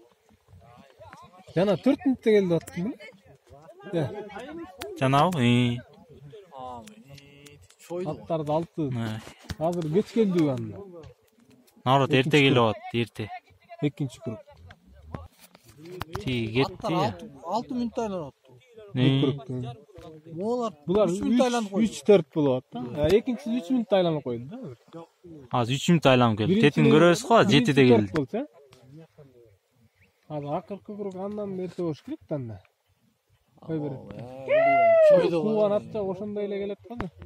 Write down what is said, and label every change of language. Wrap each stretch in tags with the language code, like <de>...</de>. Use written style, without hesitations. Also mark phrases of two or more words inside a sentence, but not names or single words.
<ky>Жана 4 минутта келди аттым. Жанагы? Аттарды алты. Азыр кеч келди анда. Наоборот, эрте келип атты, эрте. Экинчи круг. Кетти ya. 6 минутда айланат. Bular 3-4 болот. Экинчиси 3 минутта айланып койду да. Азыр 3 минут айланып келди. Тетин көрөбүз го, 7-де келди. Азыр акыркы круг андан берсе болуш керек да анда. Кой берет. Кулган атча ошондой эле келет го.</ky>